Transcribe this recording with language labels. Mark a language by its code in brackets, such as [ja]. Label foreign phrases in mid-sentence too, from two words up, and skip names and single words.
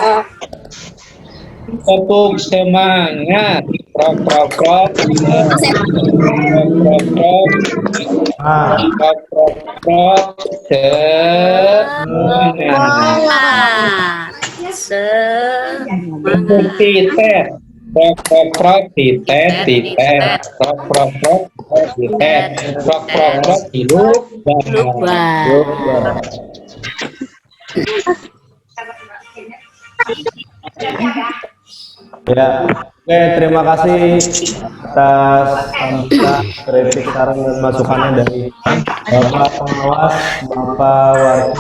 [id] Tepuk semangat, prok prok prok, prok prok prok, prok prok prok, semangat. Semangat. Titet, prok prok prok, titet titet, prok prok prok, titet, prok prok prok, hidup Lupa. Ya, oke, terima kasih atas sambutan, kritik, saran dan masukannya dari Bapak Pengawas, Bapak Warki.